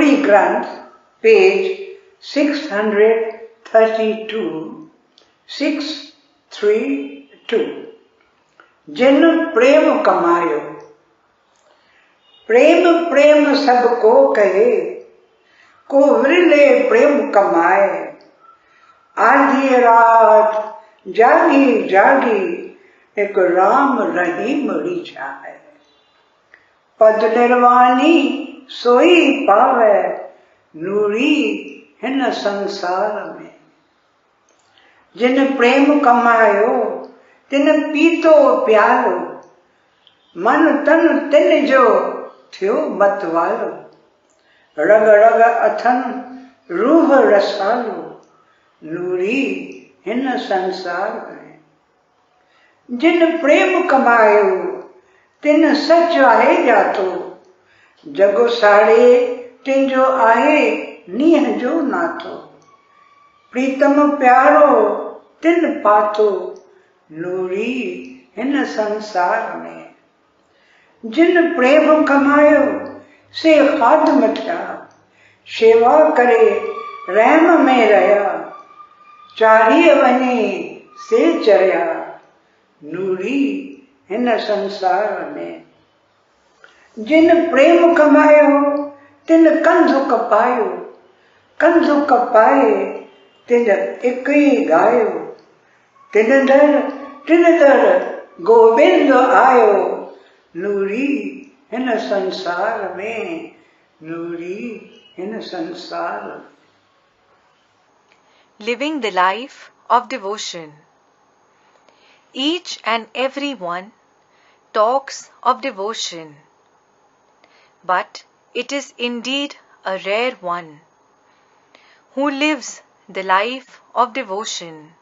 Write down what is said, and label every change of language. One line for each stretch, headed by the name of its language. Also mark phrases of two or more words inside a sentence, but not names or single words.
Sindhi: ग्रंथ पेज 632 632। जिन प्रेम कमायो, प्रेम प्रेम सबको कहे, को विरले प्रेम कमाए। आधी रात जागी जागी एक राम रहीम रिझाए। पद निर्वाणी सोई पावे, नूरी हिन संसार में। जिन प्रेम कमायो तिन पीतो प्यालो, मन तन तिन जो थियो मतवालो। रग रग अथन रूह रसालो, नूरी हिन संसार में। जिन प्रेम कमायो तिन सच आहे जातो, जगो साड़े तिन जो आहे नीह जो नातो। प्रीतम प्यारो तिन पातो, नूरी हिन संसार में। जिन प्रेम कमायो से खादम थिया, शेवा करे रहम में रहा। चारीह वञे से चरिया, नूरी हिन संसार में। जिन प्रेम कमायो तिन कंधु कपायो, कंधु कपाए तिन एक ही गायो। तिन दर गोविंद आयो, नूरी हिन संसार में, नूरी हिन संसार।
English: Living the life of devotion. Each and every one talks of devotion, but it is indeed a rare one who lives the life of devotion.